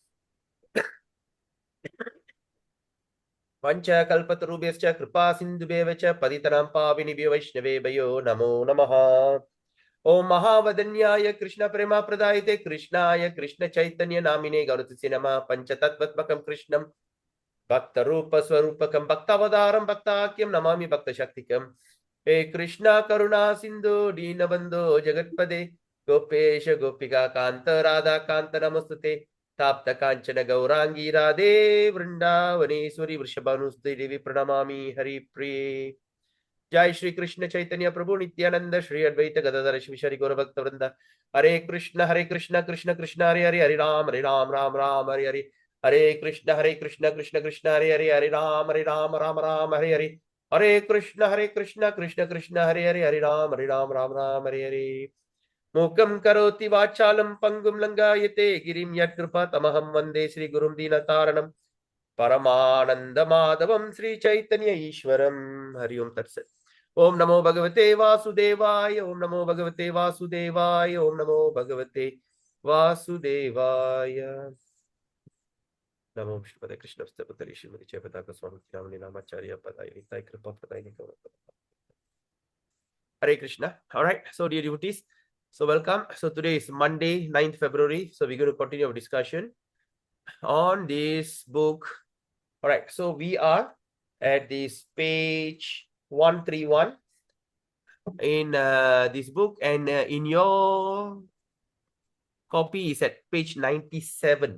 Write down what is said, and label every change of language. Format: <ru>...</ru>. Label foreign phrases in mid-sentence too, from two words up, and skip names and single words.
<sa>पंचकल्पतरुभ्यश्च कृपा सिन्धुभ्यः च पतितनां पावनेभ्यो वैष्णवेभ्यो नमो नमः। ओम महावदन्याय कृष्ण प्रेमा प्रदायते कृष्णाय कृष्ण चैतन्य नामिने गौरतस्य नमः। पंचतत्त्वात्मकं कृष्णं भक्त रूप स्वरूपकं भक्तावतारं भक्ताख्यं नमामि भक्त शक्तिकं। हे कृष्णा करुणा सिंधु दीनबंधो जगत्पदे गोपेश गोपिका कांत राधा कांत नमस्तुते। ताप्त कांचन गौरांगी राधे वृंदावनेश्वरी वृषभानुसुते देवी प्रणमामि हरिप्रिये। जय श्री कृष्ण चैतन्य प्रभु नित्यानंद श्री अद्वैत गदाधर शिवशरी गौर भक्त वृंद। हरे कृष्ण कृष्ण कृष्ण हरे हरे हरे राम राम राम हरे हरे। हरे कृष्ण कृष्ण कृष्ण हरे हरे हरे राम राम राम हरे हरे। हरे कृष्ण कृष्ण हरे हरे राम राम हरे हरे। मूकं करोति वाचालं पंगुं लंघयते गिरिं यत्कृपातमहं वन्दे श्रीगुरुं दीनतारणं परमानन्दमाधवं श्रीचैतन्य ईश्वरं। हरि ओं तत्सत्। ओम नमो भगवते वासुदेवाय। ओम नमो भगवते वासुदेवाय। ओम नमो भगवते वासुदेवाय। नमो विष्णुपदे कृष्णपदे श्रीमती जयपताका स्वामी नामने नामाचार्य पदाय निताय कृपा पदाय Hare Krishna.</sa> <en>All right. So, dear devotees, so welcome. So, today is Monday, 9th February. So, we're going to continue our discussion on this book. All right. So, we are at this page 131 in this book, and in your copy is at page 97.</en>